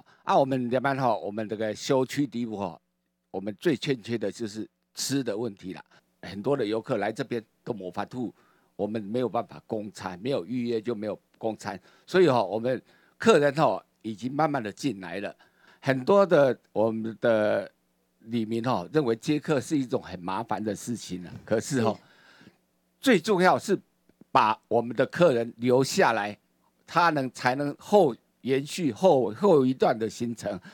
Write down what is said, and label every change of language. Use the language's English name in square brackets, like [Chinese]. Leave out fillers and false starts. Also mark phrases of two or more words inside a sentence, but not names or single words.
[Chinese] 我們這邊我們這個休區地方我們最欠缺的就是吃的問題啦。很多的遊客來這邊都沒法度，我們沒有辦法供餐，沒有預約就沒有供餐，所以我們客人已經慢慢的進來了，很多的我們的里民認為接客是一種很麻煩的事情了。可是最重要是把我們的客人留下來，他才能延續後一段的行程。